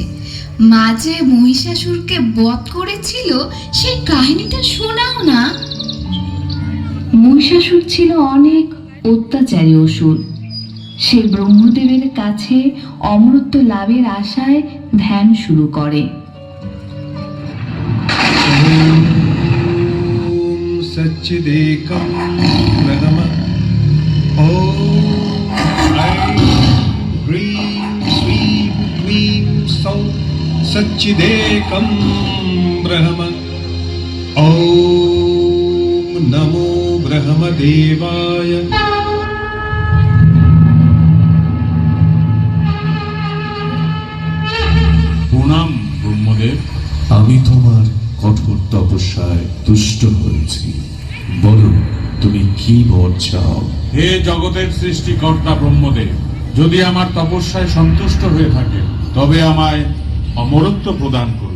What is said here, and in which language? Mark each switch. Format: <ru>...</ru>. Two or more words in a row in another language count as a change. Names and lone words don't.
<bn>মা যে মহিষাসুরকে বধ করেছিল সেই কাহিনীটা শোনাও না। মহিষাসুর ছিল অনেক অত্যাচারী অসুর। সে ব্রহ্মদেবের কাছে অমরত্ব লাভের আশায় ধ্যান শুরু করে।</bn> <sa>सच्चिदेकं ब्रह्म। ॐ ऐं ह्रीं श्रीं क्लीं सौं सच्चिदेकं ब्रह्म। ॐ नमो ब्रह्मदेवाय।</sa> <bn>মহাদেব। আমি তোমার কঠোর তপস্যায় তুষ্ট হয়েছি। বলো, তুমি কি বর চাও? হে জগতের সৃষ্টিকর্তা ব্রহ্মদেব, যদি আমার তপস্যায় সন্তুষ্ট হয়ে থাকে তবে আমায় অমরত্ব প্রদান করুন।</bn>